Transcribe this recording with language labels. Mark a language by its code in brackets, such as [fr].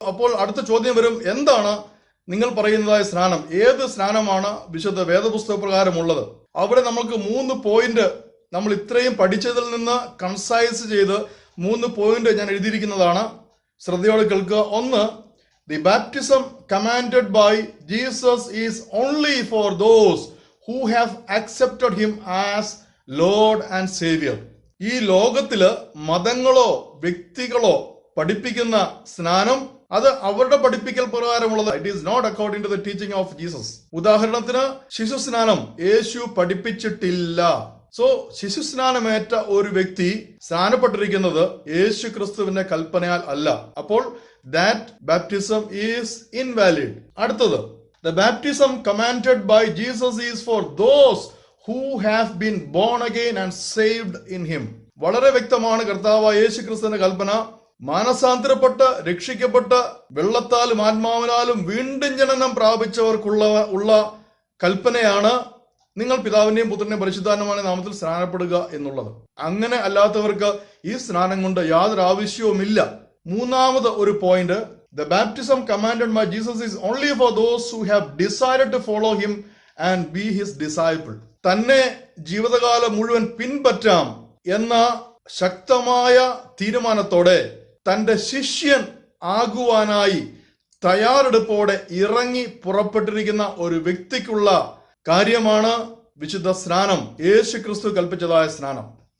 [ml] അപ്പോൾ അടുത്ത ചോദ്യം വരും, എന്താണ് നിങ്ങൾ പറയുന്നതായ സ്നാനം? ഏത് സ്നാനമാണ് വിശുദ്ധ വേദപുസ്തക പ്രകാരമുള്ളത്? അവിടെ നമുക്ക് 3 പോയിന്റ്, നമ്മൾ ഇത്രയും പഠിച്ചതിൽ നിന്ന് കൺസൈസ് ചെയ്ത് 3 പോയിന്റ് ഞാൻ എഴുതിയിരിക്കുന്നതാണ്. ശ്രദ്ധയോടെ കേൾക്കുക. 1, [en] The baptism commanded by Jesus is only for those who have accepted him as Lord and Savior. [ml] ഈ ലോകത്തില് മതങ്ങളോ വ്യക്തികളോ പഠിപ്പിക്കുന്ന സ്നാനം അത് അവരുടെ പഠിപ്പിക്കൽ പ്രകാരമുള്ളത്. [en] It is not according to the teaching of Jesus. [ml] ഉദാഹരണത്തിന് ശിശു സ്നാനം യേശു പഠിപ്പിച്ചിട്ടില്ല. സോ ശിശു സ്നാനമേറ്റ ഒരു വ്യക്തി സ്നാനപ്പെട്ടിരിക്കുന്നത് യേശു ക്രിസ്തുവിന്റെ കൽപ്പനയാൽ അല്ല. അപ്പോൾ [en] that baptism is invalid. [ml] അടുത്തത്, [en] the baptism commanded by Jesus is for those who have been born again and saved in him. [ml] വളരെ വ്യക്തമാണ് കർത്താവായ യേശു ക്രിസ്തുവിന്റെ കൽപ്പന. മാനസാന്തരപ്പെട്ട് രക്ഷിക്കപ്പെട്ട് വെള്ളത്താലും ആത്മാവിനാലും വീണ്ടും ജനനം പ്രാപിച്ചവർക്കുള്ള കൽപ്പനയാണ് നിങ്ങൾ പിതാവിന്റെയും പുത്രന്റെയും പരിശുദ്ധാത്മാവിന്റെ നാമത്തിൽ സ്നാനപ്പെടുക എന്നുള്ളത്. അങ്ങനെ അല്ലാത്തവർക്ക് ഈ സ്നാനം കൊണ്ട് യാതൊരു ആവശ്യവുമില്ല. മൂന്നാമത് ഒരു point, [en] the baptism commanded by Jesus is only for those who have decided to follow him and be his disciple. [ml] തന്നെ ജീവിതകാലം മുഴുവൻ പിൻപറ്റാം എന്ന ശക്തമായ തീരുമാനത്തോടെ തന്റെ ശിഷ്യൻ ആകുവാനായി തയ്യാറെടുപ്പോടെ ഇറങ്ങി പുറപ്പെട്ടിരിക്കുന്ന ഒരു വ്യക്തിക്കുള്ള കാര്യമാണ് വിശുദ്ധ സ്നാനം, യേശു ക്രിസ്തു കൽപ്പിച്ചതായ സ്നാനം.